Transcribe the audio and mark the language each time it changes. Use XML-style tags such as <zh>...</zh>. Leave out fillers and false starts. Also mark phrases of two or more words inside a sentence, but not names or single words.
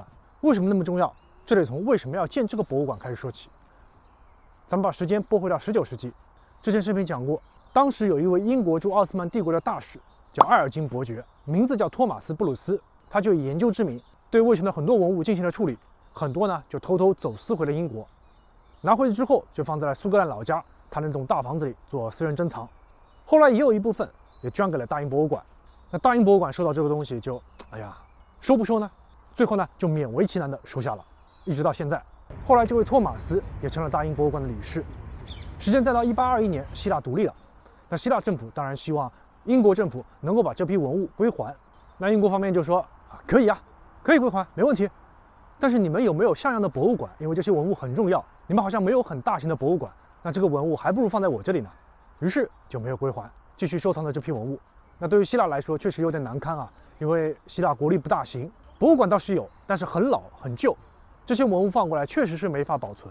<zh>為什麼那麼重要？這得從為什麼要建這個博物館開始說起。咱們把時間撥回到19世紀，之前視頻講過，當時有一位英國駐奧斯曼帝國的大使，叫埃尔金伯爵，名字叫托馬斯·布魯斯，他就以研究之名對衛城的很多文物進行了處理，很多呢就偷偷走私回了英國，拿回去之後就放在了蘇格蘭老家他那棟大房子裡做私人珍藏。後來也有一部分也捐给了大英博物馆。那大英博物馆收到這個東西就，收不收呢？最後呢就勉為其難的收下了，一直到現在。後來這位托馬斯也成了大英博物馆的理事。时间再到1821年，希臘獨立了。那希臘政府當然希望英國政府能夠把這批文物歸還。那英國方面就說可以啊，可以歸還，沒問題。但是你們有沒有像樣的博物館？因為這些文物很重要，你們好像沒有很大型的博物館，那這個文物還不如放在我這裡呢。於是就沒有歸還，繼續收藏着這批文物。那對於希臘來說確實有點難堪啊，因為希臘國力不大行，博物館倒是有，但是很老很舊，這些文物放過來確實是沒法保存。</zh>